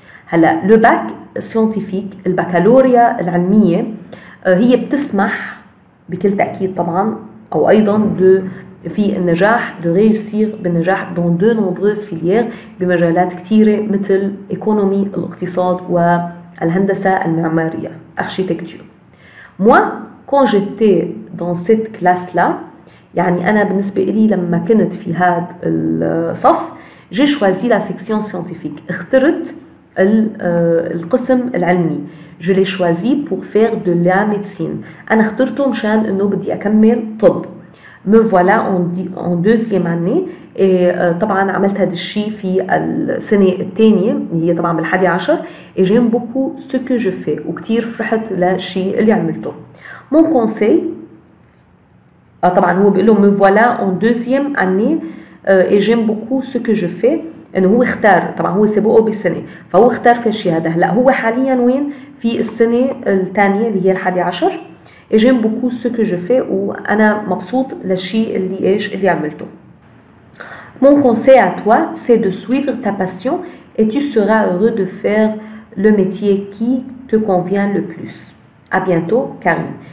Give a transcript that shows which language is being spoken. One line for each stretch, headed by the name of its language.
Arabic: هلا لو باك سيونتيفيك، البكالوريا العلمية، هي بتسمح بكل تأكيد طبعا أو أيضا في النجاح réussir بالنجاح
French: dans de nombreuses filières
Arabic: بمجالات كتيرة مثل économie الاقتصاد والهندسة المعمارية architecture.
French: Moi quand j'étais dans cette classe là،
Arabic: يعني أنا بالنسبة لي لما كنت في هذا الصف
French: j'ai choisi la section scientifique،
Arabic: اخترت القسم العلمي.
French: je l'ai choisi pour faire de la médecine،
Arabic: أنا اخترته مشان إنه بدي أكمل طب.
French: me voilà en deuxième année،
Arabic: طبعا عملت هذا الشيء في السنة الثانية اللي هي طبعا بال11.
French: et j'aime beaucoup ce que je fais،
Arabic: وكتير فرحت للشيء اللي عملته.
French: mon conseil،
Arabic: طبعا هو بيقول له
French: me voilà en deuxième année et j'aime beaucoup ce que je fais،
Arabic: انه هو اختار، طبعا هو سبقه بالسنه فهو اختار في الشيء هذا. هلا هو حاليا وين؟ في السنه الثانيه اللي هي ال11.
French: et j'aime beaucoup ce que je fais،
Arabic: وانا مبسوط للشيء اللي ايش اللي عملته.
French: mon conseil à toi c'est de suivre ta passion et tu seras heureux de faire le métier qui te convient le plus. à bientôt كريم.